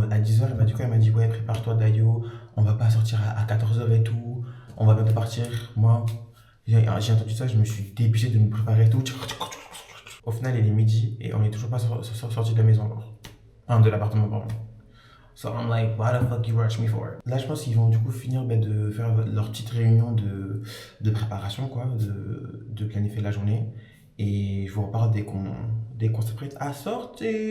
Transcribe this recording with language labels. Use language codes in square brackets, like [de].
[fr] À 10h, elle m'a dit ouais, prépare-toi Dayo. On va pas sortir à 14h et tout. On va bientôt partir. Moi, j'ai entendu ça, je me suis dépêché de me préparer et tout. Au final, il est midi et on est toujours pas sorti de la maison encore. Enfin, de l'appartement, pardon. [en] So I'm like, what the fuck you rush me for? [fr] Là, je pense qu'ils vont du coup finir de faire leur petite réunion de préparation, quoi, de planifier la journée. Et je vous reparle dès qu'on s'apprête à sortir.